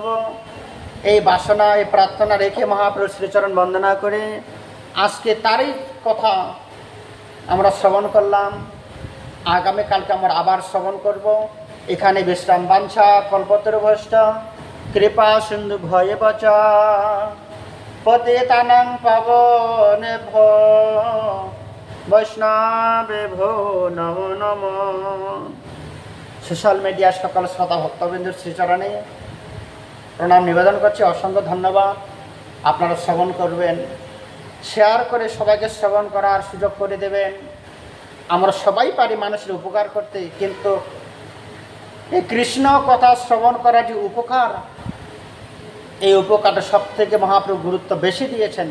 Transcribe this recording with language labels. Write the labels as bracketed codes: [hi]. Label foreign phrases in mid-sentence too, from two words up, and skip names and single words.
[bn] এই বাসনা, এই প্রার্থনা রেখে মহাপ্রভুর শ্রীচরণ বন্দনা করে আজকে তারই কথা আমরা শ্রবণ করলাম। আগামীকালকে আমরা আবার শ্রবণ করব। এখানে বিশ্রাম। [sa] বাঞ্ছা কল্পতরুভ্যশ্চ কৃপা সিন্ধু ভয়ে বচা পতিতানাং পাবনেভ্যো বৈষ্ণবেভ্যো নমো নমঃ। [bn] সোশ্যাল মিডিয়ার সকল শ্রোতা ভক্তবৃন্দের শ্রীচরণে প্রণাম নিবেদন করছি। অসংখ্য ধন্যবাদ। আপনারা শ্রবণ করবেন, শেয়ার করে সবাইকে শ্রবণ করার সুযোগ করে দেবেন। আমরা সবাই পারি মানুষের উপকার করতে, কিন্তু এই কৃষ্ণ কথা শ্রবণ করার যে উপকার, এই উপকারটা সব থেকে মহাপ্রভু গুরুত্ব বেশি দিয়েছেন।